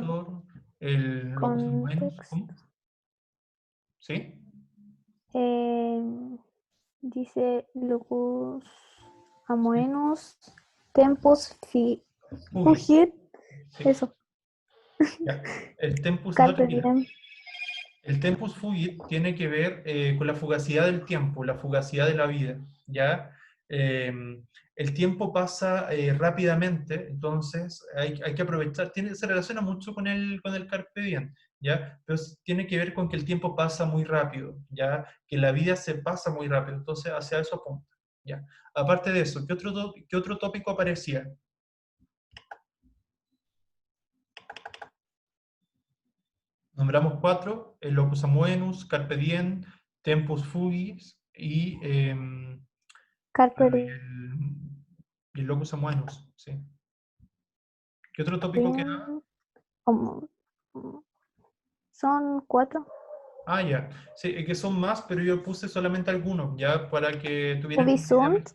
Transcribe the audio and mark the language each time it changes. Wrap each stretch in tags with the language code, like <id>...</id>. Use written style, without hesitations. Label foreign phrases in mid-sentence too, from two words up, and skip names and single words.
<es>Viator, el</es> <la>Locus Amoenus,</la> <es>contexto. ¿cómo? ¿Sí? Dice</es> <la>Lucus Amoenus Tempus</la> <es>Fugit, Fugit. sí, Eso. ya. El Tempus, no, Carpe tranquila. diem. El</es> <la>tempus fugit</la> <es>tiene que ver con la fugacidad del tiempo, la fugacidad de la vida, ¿ya? Eh, el tiempo pasa rápidamente, entonces hay que aprovechar, se relaciona mucho con el</es> <la>carpe diem,</la> <es>¿ya? Pero tiene que ver con que el tiempo pasa muy rápido, ¿ya? Que la vida se pasa muy rápido, entonces hacia eso apunta, ¿ya? Aparte de eso, qué otro tópico aparecía? Nombramos cuatro: el</es> <la>locus amoenus, carpe diem, tempus fugit</la> <es>y Carpe y el</es> <la>locus amoenus,</la> <es>sí. ¿Qué otro tópico queda? diem. Son 4. Ah, ya. Sí, es que son más, pero yo puse solamente algunos, ya, para que tuvieran como una idea más</es>